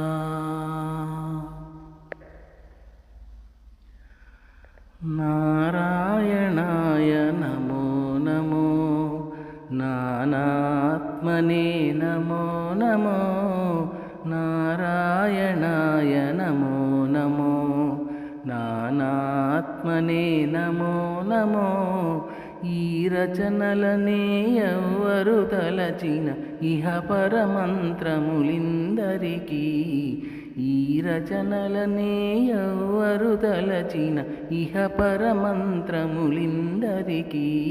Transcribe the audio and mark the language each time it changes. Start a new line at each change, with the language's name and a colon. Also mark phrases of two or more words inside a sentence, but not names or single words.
Sanskrit: నారాయణాయ నమో నమో, నానాత్మనే నమో నమో. నారాయణాయ నమో నమో, నానాత్మనే నమో నమో.
Telugu: ఈ రచనలనే ఎవ్వరు తలచిన ఇహ పరమంత్రములిందరికీ. ఈ రచనలనే ఎవ్వరు తలచిన ఇహ పరమంత్రములిందరికీ.